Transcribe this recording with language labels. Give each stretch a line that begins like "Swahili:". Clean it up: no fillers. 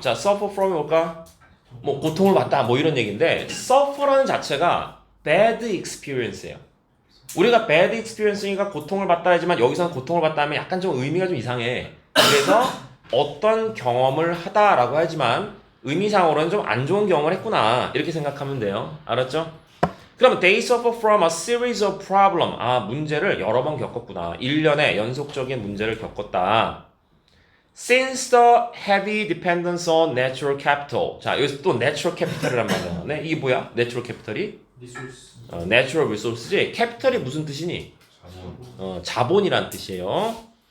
Korean: 자, suffer from이 뭘까? 뭐 고통을 받다 뭐 이런 얘기인데 suffer라는 자체가 bad experience예요. 우리가 bad experience니까 고통을 받다 하지만 여기서는 고통을 받다 하면 약간 좀 의미가 좀 이상해. 그래서 어떤 경험을 하다라고 하지만 의미상으로는 좀 안 좋은 경험을 했구나 이렇게 생각하면 돼요. 알았죠? 그러면
English: they suffer from a series of problem.
Korean: 아, 문제를 여러 번 겪었구나. 1년에 연속적인 문제를 겪었다.
English: Since the heavy dependence on natural capital.
Korean: 자, 여기서 또 natural capital이란 말이 나오네. 이게 뭐야? natural capital이? 리소스.
English: natural resource지.
Korean: capital이 무슨 뜻이니? 자본이란 뜻이에요.